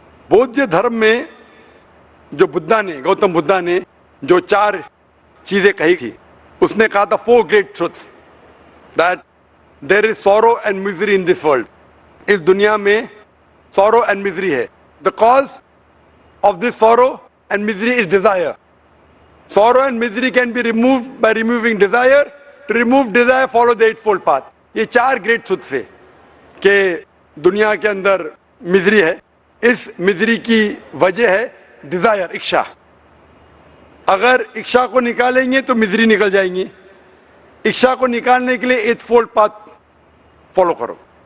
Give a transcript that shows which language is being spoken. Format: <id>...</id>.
<hi>बौद्ध धर्म में जो गौतम बुद्धा ने जो 4 चीजें कही थी, उसने कहा था 4 great truths,</hi> <en>That there is sorrow and misery in this world.</en> <hi>इस दुनिया में</hi> <en>Sorrow and misery है. The cause of this sorrow and misery is desire. Sorrow and misery can be removed by removing desire. To remove desire, follow the eightfold path.</en> <hi>ये 4 great truths है कि दुनिया के अंदर मिजरी है. इस misery की वजह है डिजायर, इच्छा. अगर इच्छा को निकालेंगे तो मिजरी निकल जाएंगी. इच्छा को निकालने के लिए एटफोल्ड पाथ फॉलो करो.</hi>